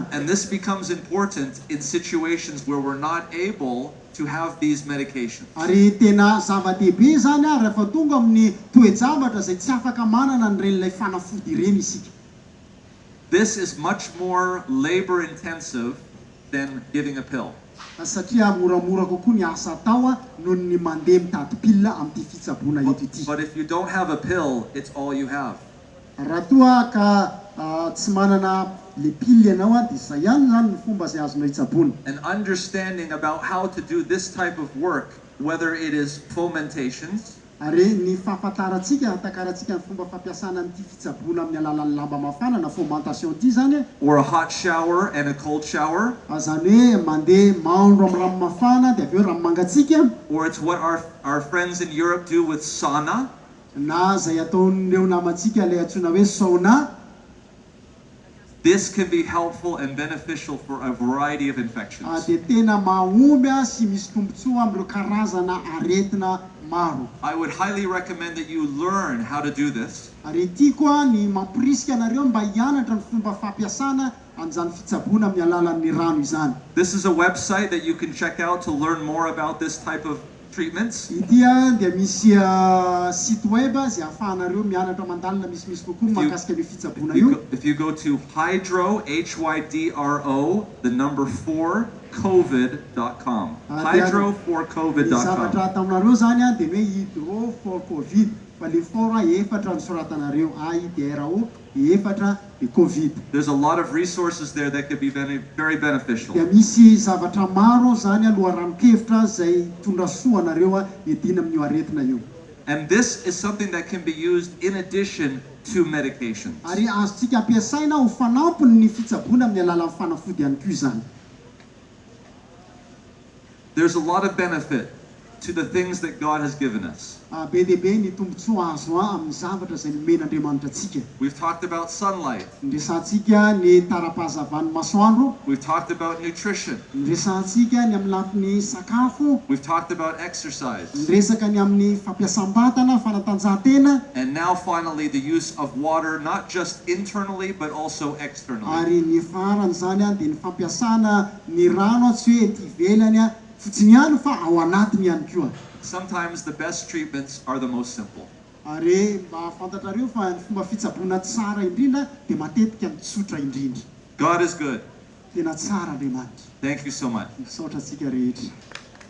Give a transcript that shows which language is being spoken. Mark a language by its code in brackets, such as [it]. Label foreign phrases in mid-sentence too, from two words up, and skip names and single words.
[en] And this becomes important in situations where we're not able to have these medications. [mg] Ary tena zava-dehibe zany rehefa tonga amin'ny toe-javatra izay tsy afaka manana nyren'ilay fanafody ireny isika. [en] This is much more labor intensive than giving a pill. [mg] Satria moramora kokoa ny asa atao noho ny mandeha mitady pila amin'ity fitsaboana eto ity. [en] But if you don't have a pill, it's all you have. [mg] Raha toa ka tsy manana le pile ianao dia izay ihany zany ny fomba izay azonao hitsabona. [en] And understanding about how to do this type of work, whether it is fomentations, [mg] Ary ny fahafantarantsika hatakarantsika ny fomba fampiasana an'ity fitsaboana amin'ny alalan'ny lamba mafana na fomentation ity zany [en] or a hot shower and a cold shower, [mg] zany hoe mandeha mahandro amin'ny rano mafana dia avy eo rano mangatsiaka, [en] or it's what our friends in Europe do with sauna, [mg] na izay ataon'ireo namantsika ilay antsoina hoe sauna. [en] this can be helpful and beneficial for a variety of infections. [mg] Dia tena mahomby sy misy tombontsoa amin'ireo karazana aretina maro. [en] I would highly recommend that you learn how to do this. [mg] Ary ity koa ny mampirisika anareo mba hianatra ny fomba fampiasana an'izany fitsaboana amin'ny alalan'ny rano izany. [en] This is a website that you can check out to learn more about this type of treatments. [mg] Ity dia misy [fr] site web [mg] izay ahafahanareo mianatra mandalina misimisy kokoa mahakasika ny fitsaboana io. [en] If you go to Hydro, HYDRO, the number 4, COVID.com. Hydro4COVID.com. [mg] Zavatra ataonareo zany dia hoe hydro for covid fa le fort efatra ny soratanareo HYDRO efatra ny covid. [en] There's a lot of resources there that could be very beneficial. [mg] Dia misy zavatra maro zany aloharano-kevitra izay tondra soa anareo edina amin'io aretina io. [en] And this is something that can be used in addition to medications. [mg] Ary azontsika ampiasaina ho fanampiny ny fitsaboana amin'ny alalan'ny fanafody ihany koa izany. [en] There's a lot of benefit to the things that God has given us. [mg] Be dia be ny tombontsoa azo amin'ny zavatra izay nomen'Andriamanitra antsika. [en] We've talked about sunlight. [mg] Ndresantsika ny tara-pahazavan'ny masoandro. [en] We've talked about nutrition. [mg] Ndresantsika ny amin'ny lafin'ny sakafo. [en] We've talked about exercise. [mg] Ndresaka ny amin'ny fampiasam-batana, fanatanjahantena. [en] And now finally the use of water, not just internally but also externally. [mg] Ary ny farany zany dia ny fampiasana ny rano tsy hoe ety ivelany fotsiny ihany fa ao anatiny ihany koa. [en] Sometimes the best treatments are the most simple. [mg] Ary mba fantatrareo fa ny fomba fitsaboana tsara indrindra dia matetika mitsotra indrindra. [en] God is good. [mg] Tena tsara Andriamanitra. [en] Thank you so much. [mg] Misaotra antsika rehetra.